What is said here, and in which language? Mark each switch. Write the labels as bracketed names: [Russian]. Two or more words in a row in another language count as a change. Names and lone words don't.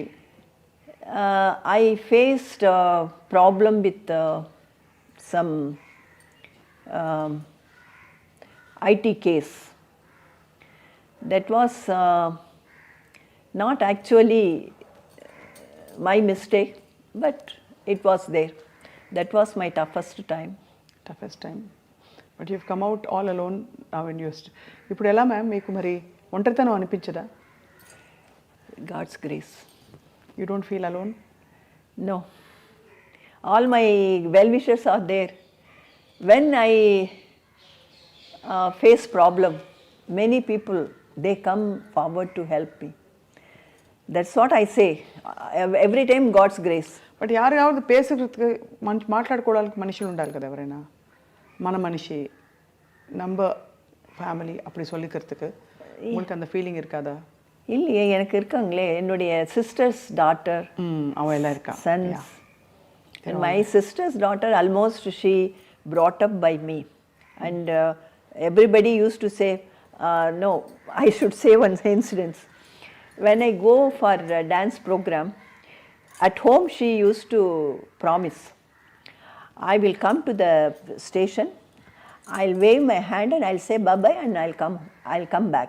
[English] I faced a problem with some IT case. That was not actually my mistake, but it was there. That was my toughest time. toughest time but you come out all alone now in used. [Telugu] ఇప్పుడు ఎలా మ్యామ్ మీకు మరి ఒంటరితనం అనిపించదా? [English] God's grace. you don't feel alone? No. All my well-wishers are there. When I face problem, many people, they come forward to help me. That's what I say. Every time God's grace. [Telugu] బట్ [Tamil] யாராவது பேசுறதுக்கு [Telugu] మాట్లాడుకోవడానికి మనుషులు ఉండాలి కదా ఎవరైనా. మన మనిషి [Tamil] நம்ம ஃபேமிலி அப்படி சொல்லிக்கிறதுக்கு உங்களுக்கு அந்த ஃபீலிங் இருக்காதா? இல்லையே, எனக்கு இருக்காங்களே, என்னுடைய [English] sisters daughter, [Tamil] அவ எல்லாம் இருக்கா, சன்ஸ். [English] And my sister's daughter, almost she brought up by me. And everybody used to say, no, I should say one incident. When I go for a dance program, at home she used to promise, I will come to the station, I'll wave my hand and I'll say bye-bye and I'll come back.